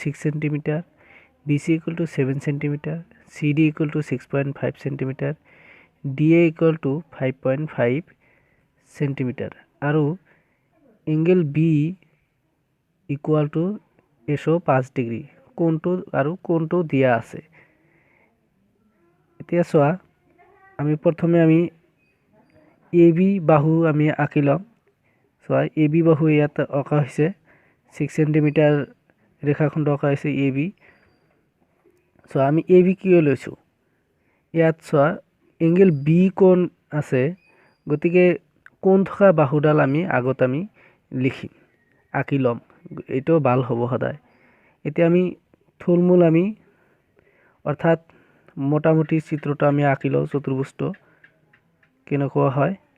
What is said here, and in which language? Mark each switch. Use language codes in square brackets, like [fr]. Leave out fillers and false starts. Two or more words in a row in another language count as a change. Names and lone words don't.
[en] 6 centimeter BC equal to 7 centimeter CD equal to 6.5 centimeter DA equal to 5.5 centimeter आरो angle B equal to 105 degree [as] कोणটো আৰু কোণটো দিয়া আছে এতিয়া সোয়া আমি প্ৰথমে আমি AB বাহু আমি আঁকিলাম সোয়া AB বাহু ইয়াত অঁকা হৈছে 6 সেন্টিমিটার ৰেখাখণ্ড অঁকা হৈছে AB সোয়া আমি AB কি লৈছো ইয়াত সোয়া এংগল B কোণ আছে গতিকে কোণ থকা বাহুডাল আমি আগত আমি লিখিম আঁকিলাম এটো ভাল হ'ব সদায় এতিয়া আমি থুলমূল আমি অর্থাৎ মোটামুটি চিত্রটা আমি আঁকিলো চতুর্ভুজটো কেনেকুৱা হয়